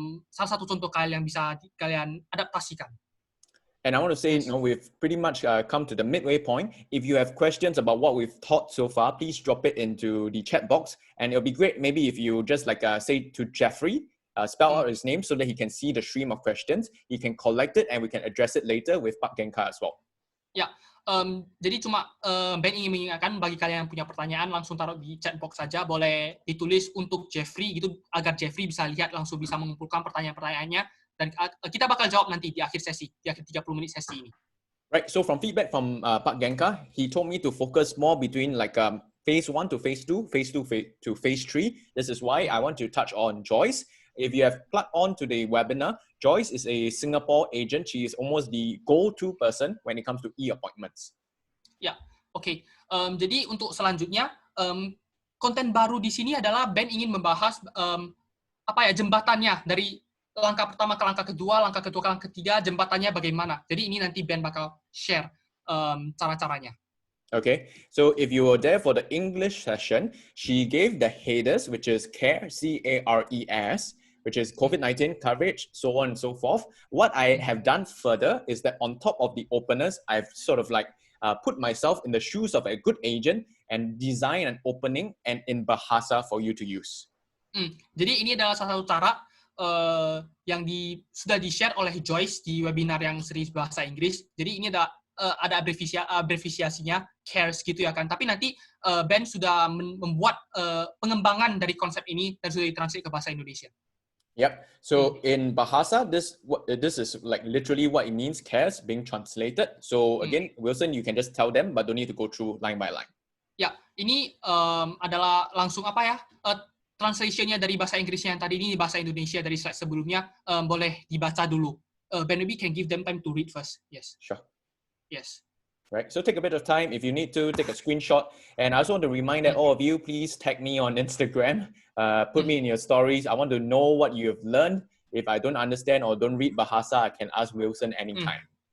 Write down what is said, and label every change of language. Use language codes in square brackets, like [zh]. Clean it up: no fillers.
[id] Salah satu contoh Kyle yang bisa kalian adaptasikan. [en] And I want to say, we've pretty much come to the midway point. If you have questions about what we've taught so far, please drop it into the chat box. And it'll be great maybe if you just say to Jeffrey, spell out his name so that he can see the stream of questions. He can collect it and we can address it later with Pak Gencar as well. [id] Ya, jadi cuma Ben ingin mengingatkan bagi kalian yang punya pertanyaan, langsung taruh di chat box saja. Boleh ditulis untuk Jeffrey gitu, agar Jeffrey bisa lihat, langsung bisa mengumpulkan pertanyaan-pertanyaannya. Dan kita bakal jawab nanti di akhir 30 menit sesi ini. [en] Right, so from feedback from Pak Gencar, he told me to focus more between phase 1 to phase 2, phase 2 to phase 3. This is why I want to touch on Joyce. If you have plugged on to the webinar, Joyce is a Singapore agent. She is almost the go-to person when it comes to e-appointments. [id] Ya, oke. Jadi untuk selanjutnya, konten baru di sini adalah Ben ingin membahas jembatannya dari langkah pertama ke langkah kedua ke langkah ketiga, jembatannya bagaimana. Jadi ini nanti Ben bakal share cara-caranya. [en] Okay, so if you were there for the English session, she gave the headers, which is CARE, C-A-R-E-S, which is COVID-19 coverage, so on and so forth. What I have done further is that on top of the openers, I've sort of put myself in the shoes of a good agent and design an opening and in Bahasa for you to use. [id] Jadi ini adalah salah satu cara yang sudah di-share oleh Joyce di webinar yang seri bahasa Inggris. Jadi ini ada abrevisiasinya, CARES gitu ya kan. Tapi nanti Ben sudah membuat pengembangan dari konsep ini dan sudah ditranslate ke bahasa Indonesia. [en] Yep. So in Bahasa, this is literally what it means, CARES being translated. So again, Wilson, you can just tell them, but don't need to go through line by line. [id] Ya, ini adalah langsung translation-nya dari bahasa Inggrisnya yang tadi ini bahasa Indonesia dari slide sebelumnya, boleh dibaca dulu. [en] Ben, maybe can give them time to read first. Yes. Sure. Yes. Right. So take a bit of time. If you need to, take a screenshot. And I also want to remind that all of you, please tag me on Instagram. Put me in your stories. I want to know what you have learned. If I don't understand or don't read Bahasa, I can ask Wilson anytime.